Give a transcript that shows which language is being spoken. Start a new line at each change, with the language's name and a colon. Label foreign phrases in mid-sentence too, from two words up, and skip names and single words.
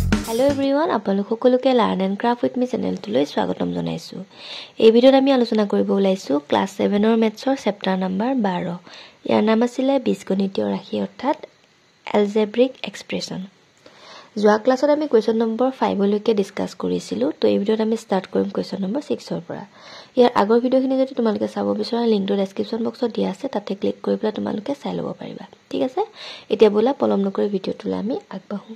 English: Hello everyone,
Assamese: আপোনালোক সকলোকে Learn and Craft with me channel লৈ স্বাগতম জনাইছো। এই ভিডিঅ'ত আমি আলোচনা কৰিব ওলাইছো ক্লাস 7 ৰ মেথছৰ
English: chapter number
Assamese: 12। ইয়াৰ নাম আছিল বীজগণিতীয় ৰাশি অৰ্থাৎ
English: algebraic expression।
Assamese: যোৱা ক্লাছত আমি
English: question number
Assamese: 5 লৈকে ডিসকাস কৰিছিলো। তো এই ভিডিঅ'ত আমি স্টাৰ্ট কৰিম
English: question number
Assamese: 6 ৰ পৰা। ইয়াৰ আগৰ ভিডিঅ'খিনি যদি তোমালোকে চাব বিচৰা লিংকটো ডেসক্ৰিপচন বক্সত দিয়া আছে, তাতে ক্লিক কৰি পেলাই তোমালোকে চাই ল'ব পাৰিবা। ঠিক আছে, এতিয়া বলা পলম নকৰি ভিডিঅ'টোলৈ আমি আগবাঢ়ো।